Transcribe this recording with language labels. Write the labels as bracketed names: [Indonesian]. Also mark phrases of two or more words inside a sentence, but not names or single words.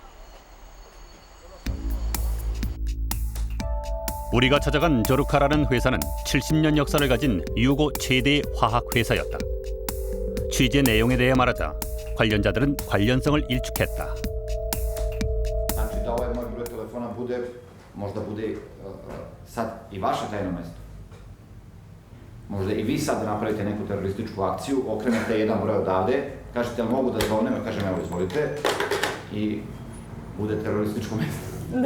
[Korean] 우리가 찾아간 조르카라는 회사는 70년 역사를 가진 유고 최대 화학 회사였다. 취재 내용에 대해 말하자 관련자들은 관련성을 일축했다. [Serbian] Možda i vi sad napravite neku terorističku akciju, okrenete jedan broj odavde, kažete mogu da zovnem, ja kažem evo izvolite i bude terorističko mesto.